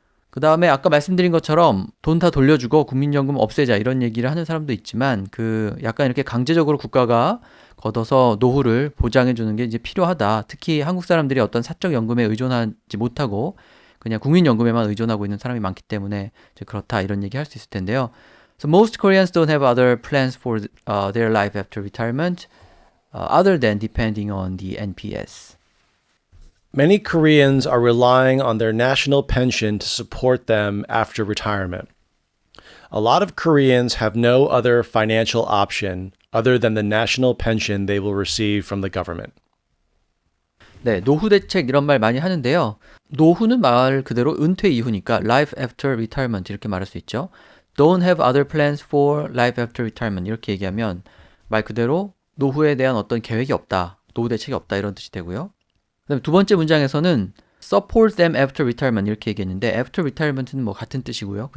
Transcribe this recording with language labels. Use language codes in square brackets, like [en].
[ko] 그 다음에 아까 말씀드린 것처럼 돈 다 돌려주고 국민연금 없애자 이런 얘기를 하는 사람도 있지만 그 약간 이렇게 강제적으로 국가가 걷어서 노후를 보장해 주는 게 이제 필요하다. 특히 한국 사람들이 어떤 사적 연금에 의존하지 못하고 그냥 국민연금에만 의존하고 있는 사람이 많기 때문에 이제 그렇다 이런 얘기 할 수 있을 텐데요. [en] So most Koreans don't have other plans for their life after retirement other than depending on the NPS. Many Koreans are relying on their national pension to support them after retirement. A lot of Koreans have no other financial option other than the national pension they will receive from the government. [ko] 네, 노후 대책 이런 말 많이 하는데요. 노후는 말 그대로 은퇴 이후니까 [en] life after retirement [ko] 이렇게 말할 수 있죠. [en] Don't have other plans for life after retirement [ko] 이렇게 얘기하면 말 그대로 노후에 대한 어떤 계획이 없다. 노후 대책이 없다 이런 뜻이 되고요. 그다음에 두 번째 문장에서는 [en] support them after retirement [ko] 이렇게 얘기했는데 [en] after retirement [ko] 는 뭐 같은 뜻이고요.